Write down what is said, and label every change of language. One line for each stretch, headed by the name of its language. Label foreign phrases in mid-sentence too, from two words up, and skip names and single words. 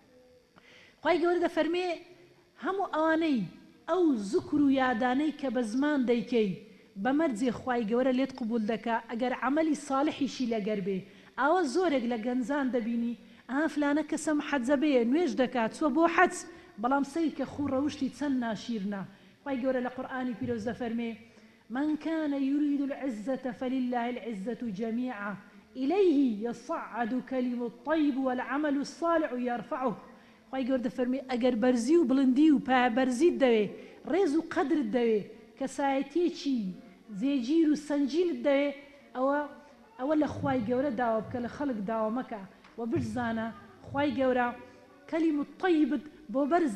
Central Kurdish: خوای گەورە دەفەرمێ هەموو ئەوانەی ئەو زوکر و یادانەی کە بە زمان دەیکەی بەمەرجێ خوای گەورە لێت قبول دەکا ئەگەر عەمەلی ساڵحیشی لەگەر بێ ئاوە زۆرێک لە گەنجان دەبینی فلانە کەسە محەجە بێ نوێژ دەکات چوە بۆ حەج بەڵام سەیری کە خوو ڕەوشتی چەند ناشیرنا خوای گەورە لە قورئانی پیرۆز دەفەرمێ
Arabic: من كان يريد العزة فلله العزة جميعا إليه يصعد كلم الطيب والعمل الصالح يرفعه
Central Kurdish: خوای گەورە دەفەرمێ ئەگەر بەرزی و بڵندی و پایەبەرزیت دەوێ ڕێز و قەدرت دەوێ کەسایەتێکی جێگیر و سەنجیلت دەوێ ئەوە لە خوای گەورە داوا بکە لە خەڵک داوا مەکە و بشزانە خوای گەورە
Arabic: کەلیم الطەیبت
Central Kurdish: بۆ بەرز